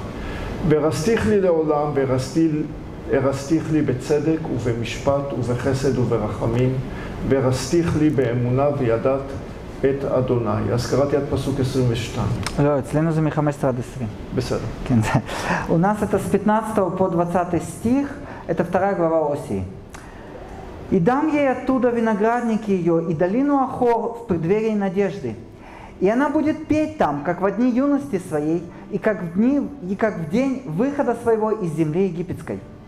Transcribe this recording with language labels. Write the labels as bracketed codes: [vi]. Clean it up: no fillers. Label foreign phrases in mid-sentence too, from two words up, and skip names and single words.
[he] והרסתיך לי לעולם והרסתיך לי בצדק ובמשפט ובחסד וברחמים והרסתיך לי באמונה וידעת את אדוני. אז קראתי עד פסוק 22. לא, אצלנו זה מ-15 עד 20. בסדר. כן, [ru] у нас это с 15 по 20 стих, это 2 глава Осии. «И дам ей оттуда виноградники ее, и долину Ахор в преддверии надежды. И она будет петь там, как во дни юности своей, и как в день выхода своего из земли египетской.